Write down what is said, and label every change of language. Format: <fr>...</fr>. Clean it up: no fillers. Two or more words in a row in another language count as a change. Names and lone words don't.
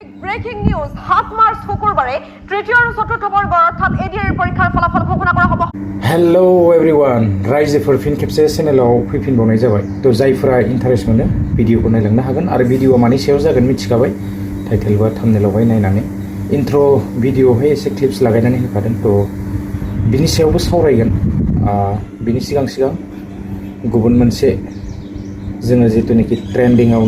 <en>breaking news</en> <as>7 মার্চ শুক্রবাৰে তৃতীয় আৰু চতুৰ্থ বৰ্গৰ অৰ্থাৎ এডিআৰ পৰীক্ষাৰ ফলাফল ঘোষণা কৰা হ'ব।</as> <en>hello everyone</en> <brx>रायजोफोर फिन खेबसे चेनेलाव फैफिनबावनाय जाबाय तो जायफोरा इन्टारेस्ट मोनो भिडिअखौ नायलांनो हागोन आरो भिडिअआ मानि सायाव जागोन मिथिखाबाय टाइटेल बा थाम्बनेलावहाय नायनानै इन्ट्र भिडिअआवहाय एसे क्लिप्स लागायनानै होखादों तो बिनि सायावबो सावरायगोन बिनि सिगां गुबुन मोनसे जोङो जितुनिखि ट्रेन्डिंआव</brx>